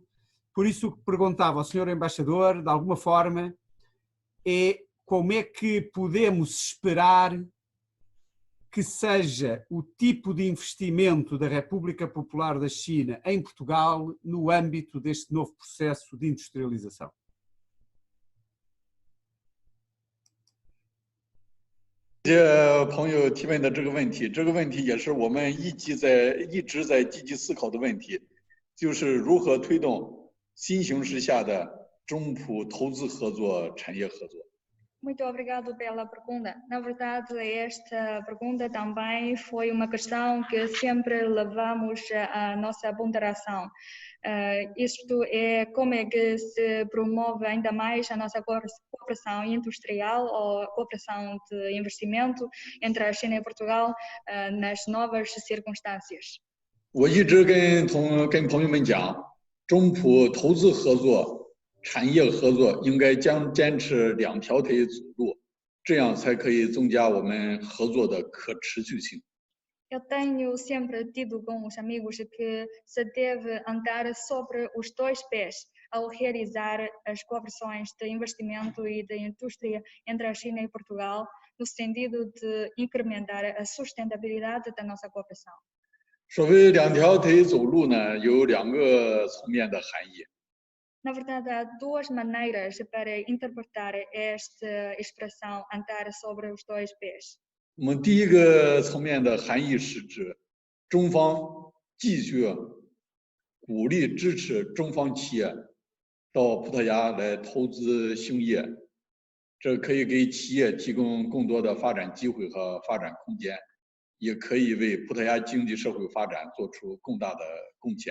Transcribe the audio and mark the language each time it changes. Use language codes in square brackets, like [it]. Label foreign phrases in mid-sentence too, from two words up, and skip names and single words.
[pt] Por isso, o que perguntava ao Sr. Embaixador, de alguma forma, é: como é que podemos esperar que seja o tipo de investimento da República Popular da China em Portugal no âmbito deste novo processo de industrialização? [zh] 谢谢朋友提问的这个问题，这个问题也是我们一直在积极思考的问题，就是如何推动新形势下的中葡投资合作、产业合作。 [pt] Muito obrigado pela pergunta. Na verdade, esta pergunta também foi uma questão que sempre levamos à nossa ponderação. Isto é como é que se promove ainda mais a nossa cooperação industrial ou cooperação de investimento entre a China e Portugal nas novas circunstâncias. [zh] 我一直跟朋友们讲，中葡投资合作产业合作应该坚持两条腿走路，这样才可以增加我们合作的可持续性。 [pt] Eu tenho sempre tido com os amigos que se deve andar sobre os dois pés ao realizar as cooperações de investimento e de indústria entre a China e Portugal, no sentido de incrementar a sustentabilidade da nossa cooperação. [zh] 所谓两条腿走路呢，有2个层面的含义。 [pt] Na verdade, há duas maneiras para interpretar esta expressão andar sobre os dois pés. [zh] 我们第一个层面的含义是指，中方继续鼓励支持中方企业到葡萄牙来投资兴业，这可以给企业提供更多的发展机会和发展空间，也可以为葡萄牙经济社会发展做出更大的贡献。